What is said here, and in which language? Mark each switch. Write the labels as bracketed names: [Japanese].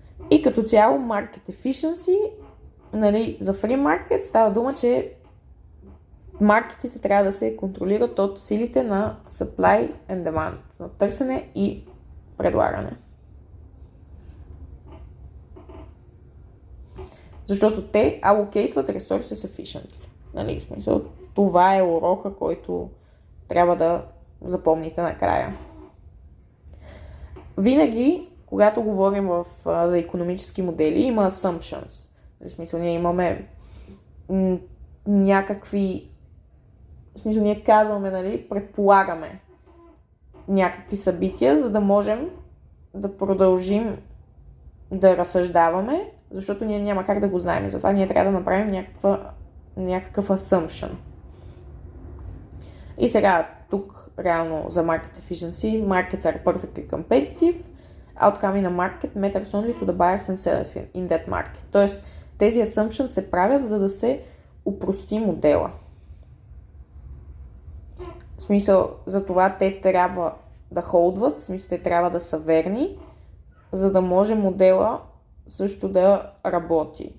[Bulgarian] И като цяло Market Efficiency, нали, за Free Market става дума, че маркетите трябва да се контролират от силите на supply and demand, на търсене и предлагане. Защото те [English] allocate resources efficiently. [Bulgarian] Нали, смисъл, това е урока, който трябва да запомните накрая. Винаги, когато говорим за икономически модели, има assumptions. В смисъл, ние имаме някакви... В смисъл, ние казваме, нали, предполагаме някакви събития, за да можем да продължим да разсъждаваме, защото ние няма как да го знаем. Затова ние трябва да направим някакъв assumption. [English] И сега, тук реално за Market Efficiency, markets are perfectly competitive, outcome in a market matters only to the buyers and sellers in that market. [Bulgarian] Тоест, тези assumptions се правят, за да се упрости модела. В смисъл, за това те трябва да холдват, в смисъл, те трябва да са верни, за да може модела също да работи.